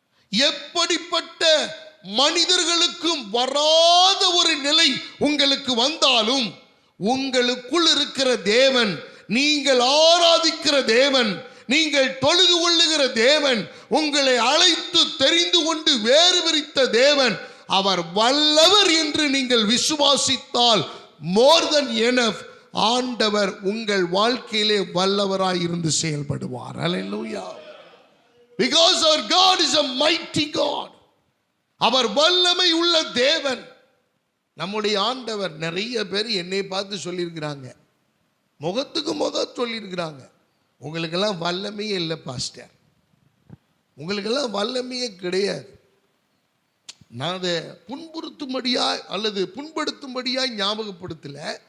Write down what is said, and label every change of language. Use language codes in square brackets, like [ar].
[ta] எப்படிப்பட்ட மனிதர்களுக்கும் வராத ஒரு நிலை உங்களுக்கு வந்தாலும், உங்களுக்குள் இருக்கிற தேவன், நீங்கள் ஆராதிக்கிற தேவன், நீங்கள் தொழுது கொள்ளுகிற தேவன், உங்களை அழைத்து தெரிந்து கொண்டு வேறு விரித்த தேவன், அவர் வல்லவர் என்று நீங்கள் விசுவாசித்தால் [en] more than enough, [ta] ஆண்டவர் உங்கள் வாழ்க்கையிலே வல்லவராய் இருந்து செயல்படுவார். ஹல்லேலூயா. [en] Because our God is a mighty God. [ta] அவர் வல்லமை உள்ள தேவன். நம்முடைய ஆண்டவர், நிறைய பேர் என்னை பார்த்து சொல்லியிருக்கிறாங்க, முகத்துக்கு முகம் சொல்லியிருக்கிறாங்க, உங்களுக்கெல்லாம் வல்லமையே இல்லை பாஸ்டர், உங்களுக்கெல்லாம் வல்லமையே கிடையாது. நான் அதை புண்படுத்தும்படியாய் அல்லது புண்படுத்தும்படியாய் ஞாபகப்படுத்தல.